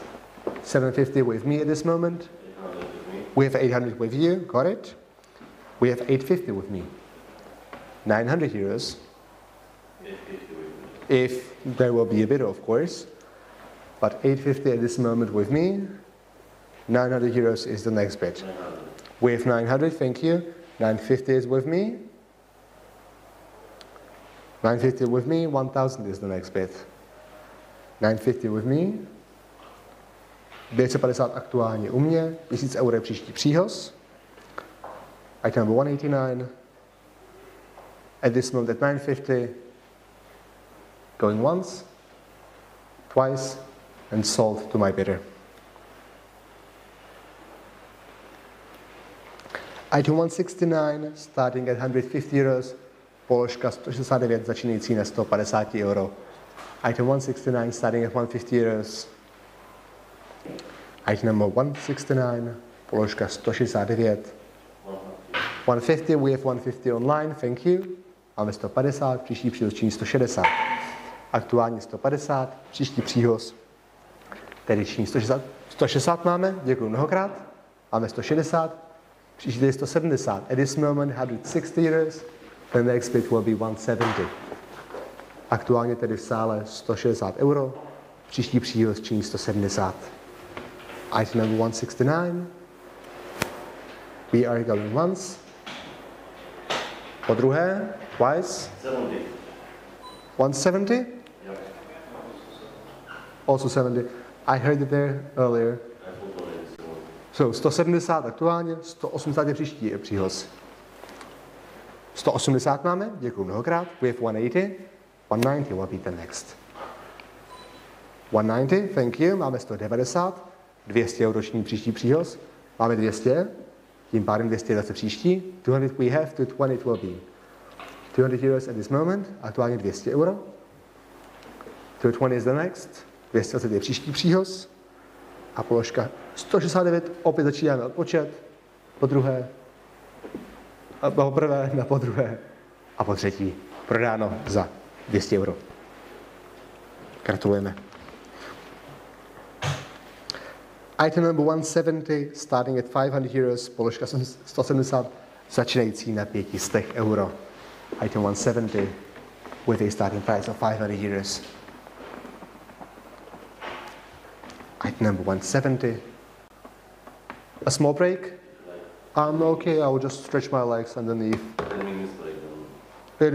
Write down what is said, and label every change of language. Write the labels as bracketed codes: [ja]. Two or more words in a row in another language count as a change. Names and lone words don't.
[en] 750 with me at this moment. We have 800 with you, got it? We have 850 with me. 900 euros. If there will be a bidder, of course. But 850 at this moment with me. 900 euros is the next bid. We have 900, thank you. 950 is with me. 950 with me, 1000 is the next bid. 950 with me. [cs] 250 aktuálně u mě, 1000 eur je příští příhoz. [en] Item number 189. At this moment at 950. Going once, twice, and sold to my bidder. Item 169, starting at 150 euros, [cs] položka 169, začínající na 150 euro. [en] Item 169, starting at 150 euros. Item number 169, [cs] položka 169. [en] 150, we have 150 online, thank you. [cs] Máme 150, příští příhoz činí 160. Aktuálně 150, příští příhoz tedy činí 160. 160 máme, děkuji mnohokrát. Máme 160, příští je 170. [en] At this moment 160 euros, the next bid will be 170. [cs] Aktuálně tedy v sále 160 euro, příští příhoz činí 170. [en] Item number 169. We are going once. [cs] Po druhé, [en] twice. 70. 170? Yep. Also 70. I heard it there earlier. I thought already 70. [cs] So 170 aktuálně, 180 je příští příhoz. 180 máme, děkuji mnohokrát. [en] We have 180. 190 will be the next. 190, thank you. [cs] Máme 190. 200 roční příští příhoz. Máme 200. Tím pádem 200 zase příští. [en] 200 we have, 220 it will be. 200 euros at this moment, [cs] aktuálně 200 euro. [en] 220 is the next. [cs] 220 je příští příhoz. A položka 169, opět začínáme odpočet. Po druhé, a po prvé, na po druhé a po třetí. Prodáno za 200 euro. Gratulujeme. [en] Item number 170, starting at 500 euros, [cs] položka 170, začínající na 500 euro. [en] Item 170, with a starting price of 500 euros. Item number 170. A small break? I'm okay, I will just stretch my legs underneath. 10 minutes break then.